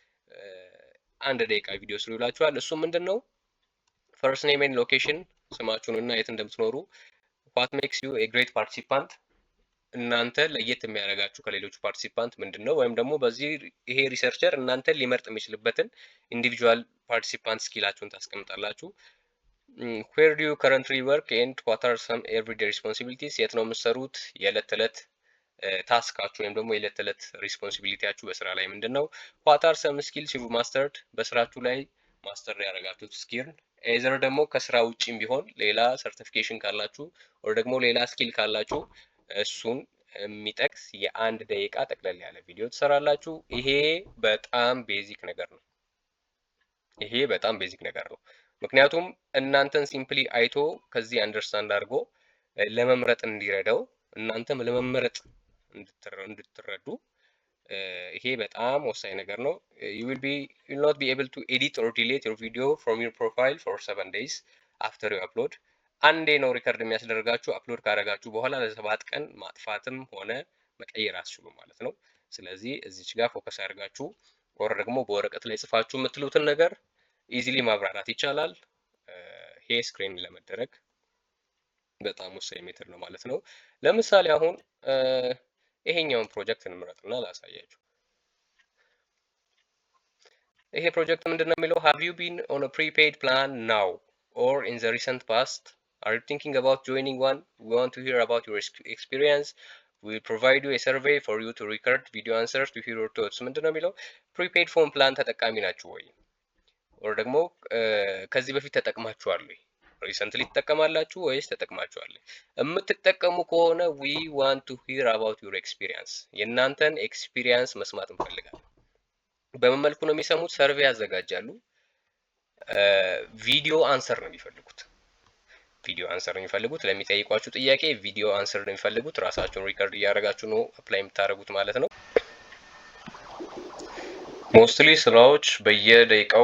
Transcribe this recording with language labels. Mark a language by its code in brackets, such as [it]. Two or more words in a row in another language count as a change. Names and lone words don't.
[am] 1 ደቂቃ ቪዲዮ ስሩ ይላችኋል። እሱ ምንድነው [en] first name and location፣ [am] ስማችሁን እና የት እንደምትኖሩ፣ [en] what makes you a great participant፣ [am] እናንተ ለየት የሚያደርጋችሁ ከሌሎቹ ፓርቲሲፓንት ምንድነው፣ ወይም ደግሞ በዚህ ይሄ ሪሰርቸር እናንተን ሊመርጥ የሚችልበትን [en] individual participant [am] ስኪላችሁን ታስቀምጣላችሁ። [en] where do you currently work and what are some everyday responsibilities፣ [am] የት ነው የምትሰሩት፣ የዕለት ተዕለት ታስካችሁ ወይም ደግሞ የዕለት ተዕለት ሪስፖንሲቢሊቲያችሁ በስራ ላይ ምንድነው፣ [en] what are some skills you mastered፣ [am] በስራችሁ ላይ ማስተር ያደረጋችሁት ስኪል፣ ኤዘር ደግሞ ከስራ ውጪም ቢሆን ሌላ ሰርቲፊኬሽን ካላችሁ ወይ ደግሞ ሌላ ስኪል ካላችሁ እሱን የሚጠቅስ የ1 ደቂቃ ጠቅለል ያለ ቪዲዮ ትሰራላችሁ። ይሄ በጣም ቤዚክ ነገር ነው። ይሄ በጣም ቤዚክ ነገር ነው። ምክንያቱም እናንተን ሲምፕሊ አይቶ ከዚህ አንደርስታንድ አድርጎ ለመምረጥ እንዲረዳው እናንተም ለመመረጥ እንድትረዱ ይሄ በጣም ወሳኝ ነገር ነው። [en] you will not be able to edit or delete your video from your profile for 7 days after you upload። [am] አንዴ ነው ሪከርድ የሚያስደርጋችሁ። አፕሎድ ካደረጋችሁ በኋላ ለ7 ቀን ማጥፋትም ሆነ መቀየር አትችሉም ማለት ነው። ስለዚህ እዚች ጋር ፎከስ አድርጋችሁ ወር ደግሞ በወረቀት ላይ ጽፋችሁ የምትሉትን ነገር ኢዚሊ ማብራራት ይቻላል። ይሄ ስክሪን ለመደረግ በጣም ወሳኝ ሜተድ ነው ማለት ነው። ለምሳሌ አሁን ይሄኛውን ፕሮጀክት እንምረጥና ላሳያችሁ። ይሄ ፕሮጀክት ምንድነው የሚለው [en] have you been on a prepaid plan now or in the recent past, are you thinking about joining one, we want to hear about your experience, we provide you a survey for you to record video answers to hear your thoughts። [am] ምንድነው የሚለው [en] prepaid phone plan [am] ተጠቃሚ ናችሁ ወይ ወር ደግሞ ከዚህ በፊት ተጠቅማችኋል ወይ? ሪሰንትሊ ትጠቀማላችሁ ወይስ ተጠቅማችኋል? የምትጠቀሙ ከሆነ [en] we want to hear about your experience፣ [am] የእናንተን ኤክስፒሪየንስ መስማት እንፈልጋለን። በምን መልኩ ነው የሚሰሙት? ሰርቬይ ያዘጋጃሉ። [en] video answer [am] ነው የሚፈልጉት። [en] video answer [am] ነው የሚፈልጉት። ለሚጠይቋችሁ ጥያቄ [en] video answer [am] ነው የሚፈልጉት። ራሳችሁን ሪከርድ እያደረጋችሁ ነው አፕላይ የምታደርጉት ማለት ነው። ሞስትሊ ስራዎች በየደቂቃው